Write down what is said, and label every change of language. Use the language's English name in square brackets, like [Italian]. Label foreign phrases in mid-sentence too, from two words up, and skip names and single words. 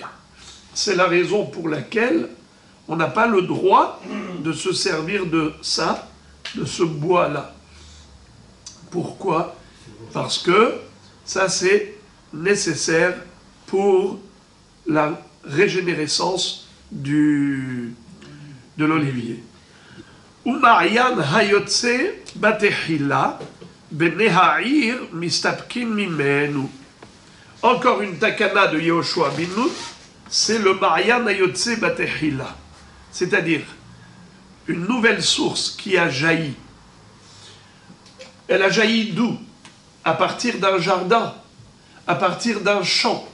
[French] C'est la raison pour laquelle on n'a pas le droit de se servir de ça, de ce bois-là. Pourquoi? Parce que ça, c'est nécessaire pour la régénérescence de l'olivier. [Hebrew] Uma'yan hayotse batehila bene ha'ir mistapkin mimenu. [French] Encore une takana de Yehoshua bin Nun, c'est le [Hebrew] Ma'yan hayotse batehila, [French] c'est-à-dire une nouvelle source qui a jailli. Elle a jailli d'où? À partir d'un jardin, à partir d'un champ.